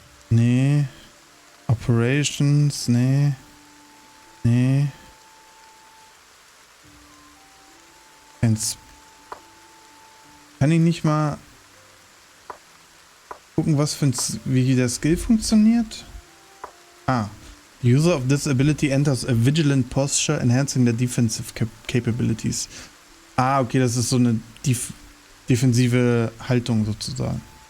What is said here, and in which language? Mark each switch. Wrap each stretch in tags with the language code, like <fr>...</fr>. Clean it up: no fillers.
<de>Nee. Operations, nee. Nee. Kann ich nicht mal gucken, wie der Skill funktioniert? Ah.</de> <en>User of this ability enters a vigilant posture, enhancing their defensive capabilities.</en> <de>Ah, okay, das ist so eine defensive Haltung sozusagen.</de>